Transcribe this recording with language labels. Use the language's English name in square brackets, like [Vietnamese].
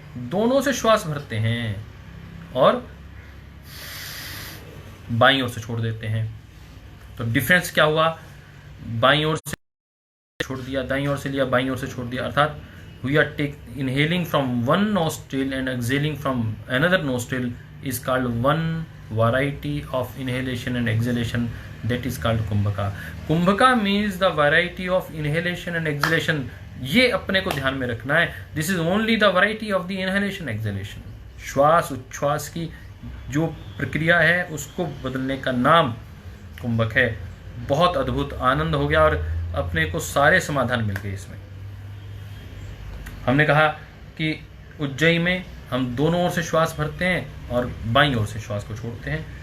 [Hindi] दोनों से श्वास भरते हैं और बाईं ओर से छोड़ देते हैं। तो डिफरेंस क्या हुआ? बाईं ओर से छोड़ दिया, दाईं ओर से लिया, बाईं ओर से छोड़ दिया। अर्थात [English] We are inhaling from one nostril and exhaling from another nostril is called one variety of inhalation and exhalation, that is called kumbhaka. Kumbhaka means the variety of inhalation and exhalation. [Hindi] ये अपने को ध्यान में रखना है। [English] This is only the variety of the inhalation exhalation. [Hindi] श्वास उच्छ्वास की जो प्रक्रिया है उसको बदलने का नाम कुंभक है। बहुत अद्भुत, आनंद हो गया और अपने को सारे समाधान मिल गए इसमें। हमने कहा कि उज्जयी में हम दोनों ओर से श्वास भरते हैं और बाईं ओर से श्वास को छोड़ते हैं।